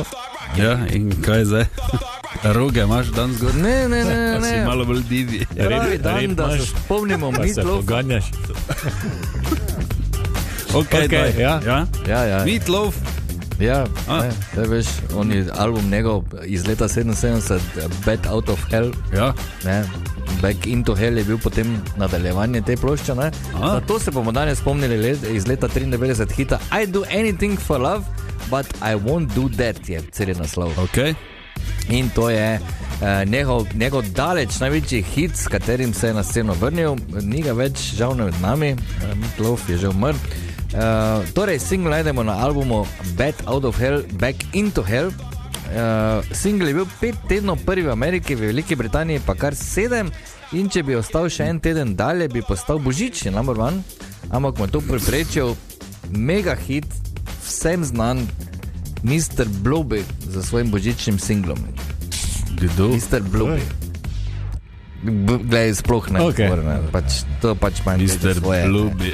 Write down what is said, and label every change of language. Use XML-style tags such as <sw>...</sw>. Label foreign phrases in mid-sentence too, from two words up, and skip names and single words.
<sl>Ja, in kaj zdaj? Roge imaš dan zgor? Ne. Si malo bolj divi. Pravi dan, da se spomnimo Pa se Meatloaf. poganjaš. Okay, ja. Ja. Meatloaf. Ja, ne, veš, on je album njegov iz leta 77, Back Out of Hell. Ja. Ne, Back into Hell je bil potem nadaljevanje te plošče. Zato se bomo danes spomnili iz leta 93 hita I do anything for love, but I won't do that, je cel naslov. Okay. In to je njegov daleč največji hit, s katerim se je na sceno vrnil. Ni ga več žal med nami, Meatloaf je že umrl. Torej, single najdemo na albumu Back Out of Hell, Back into Hell. Single je bil 5 tednov prvi v Ameriki, v Veliki Britaniji pa kar 7. In če bi ostal še en teden dalje, bi postal božični</sl> <en>number one.</en> <sl>Ampak mu je to preprečil mega hit, vsem znan Mr. Blobby za svojim božičnim singlom. Kdo? Mr. Blobby. Glej, sploh ne. Okay. To pač manj Mr. Blobby.</sl>